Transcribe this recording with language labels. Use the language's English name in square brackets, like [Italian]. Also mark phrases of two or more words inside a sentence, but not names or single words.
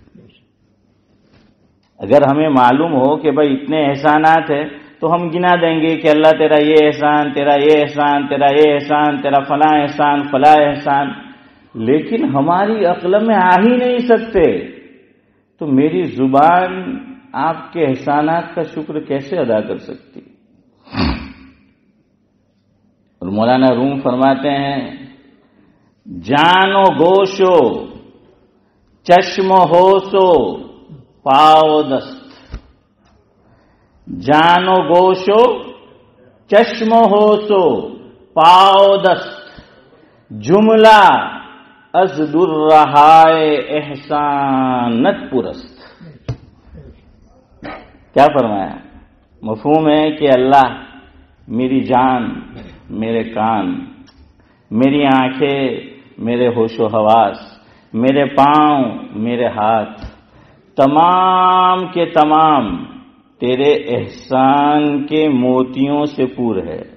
[Urdu] اگر ہمیں معلوم ہو کہ بھائی اتنے احسانات ہیں تو ہم گنا دیں گے کہ اللہ تیرا یہ احسان، تیرا یہ احسان، تیرا یہ احسان، تیرا فلاں احسان، فلاں احسان، لیکن ہماری عقل میں آ ہی نہیں سکتے، تو میری زبان آپ کے احسانات کا شکر کیسے ادا کر سکتی؟ اور مولانا روم فرماتے ہیں، [Persian] جان و گوش و چشم و ہوش و پاؤ دست، جان و گوش و چشم و ہوش و پاؤ دست، جملہ از در رہائے احسانت پرست۔ [Urdu] کیا فرمایا؟ مفہوم ہے کہ اللہ میری جان، میرے کان، میری آنکھیں، میرے ہوش و حواس، میرے پاؤں، میرے ہاتھ، تمام کے تمام تیرے احسان کے موتیوں سے پور ہے۔